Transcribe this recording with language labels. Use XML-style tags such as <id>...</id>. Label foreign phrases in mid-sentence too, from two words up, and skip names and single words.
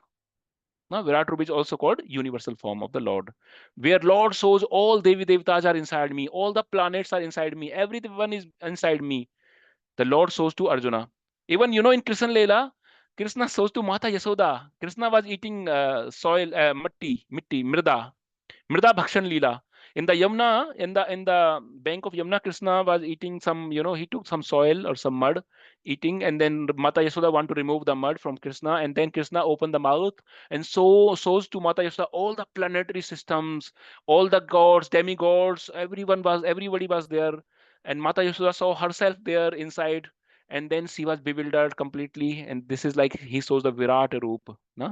<en>Now,</en> <hi>विराट रूप</hi> <en>is also called universal form of the Lord, where Lord shows all</en> <hi>देवी देवता</hi> <en>are inside me, all the planets are inside me, everyone is inside me. The Lord shows to Arjuna. Even in Krishna Leela, Krishna shows to Mata Yasoda. Krishna was eating soil,</en> <hi>मिट्टी, मृदा। मृदा भक्षण लीला.</hi> <en>In the Yamuna, in the bank of Yamuna, Krishna was eating some, he took some soil or some mud, eating, and then Mata Yasoda want to remove the mud from Krishna, and then Krishna opened the mouth and shows to Mata Yasoda all the planetary systems, all the gods, demigods, everybody was there, and Mata Yasoda saw herself there inside, and then she was bewildered completely, and this is like he shows the</en> <hi>विराट रूप,</hi> <en>na?</en>